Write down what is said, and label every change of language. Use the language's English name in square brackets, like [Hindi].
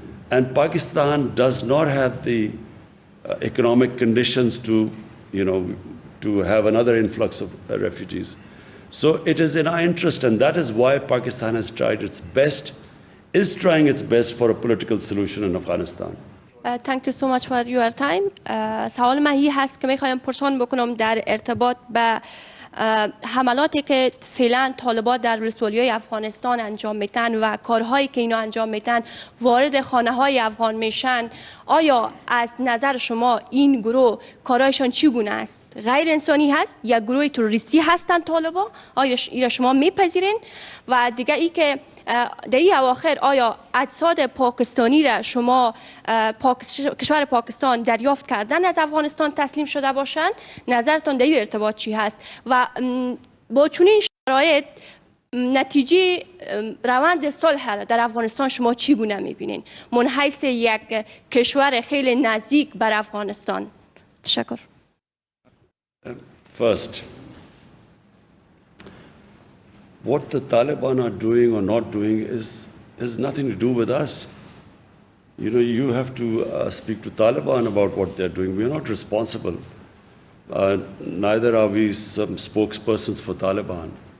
[English] And Pakistan does not have the economic conditions to have another influx of refugees. So it is in our interest, and that is why Pakistan has tried its best, is trying its best for a political solution in Afghanistan. Thank you so much for your time. [Persian] سوال من هست که میخوایم پرسان بکنم در ارتباط به حملاتی که فعلا طالبان در ولسوالیای افغانستان انجام میتن و کارهایی که اینا انجام میتن وارد خانه های افغان میشن، آیا از نظر شما این گروه کارهایشان چگونه است؟ غیر انسانی هست یا گروه تروریستی هستند طالبان؟ آیا اینا شما میپذیرین؟ و دیگه ای که در این اواخر آیا اجساد پاکستانی را شما کشور پاکستان دریافت کردن از افغانستان تسلیم شده باشند؟ نظرتان در این ارتباط چی هست؟ و با چنین شرایط نتیجه روند صلح را در افغانستان شما چگونه میبینین من حیث یک کشور خیلی نزدیک بر افغانستان؟ تشکر. [English] First, what the Taliban are doing or not doing has nothing to do with us. You know, you have to speak to Taliban about what they're doing. We are not responsible. Neither are we some spokespersons for Taliban.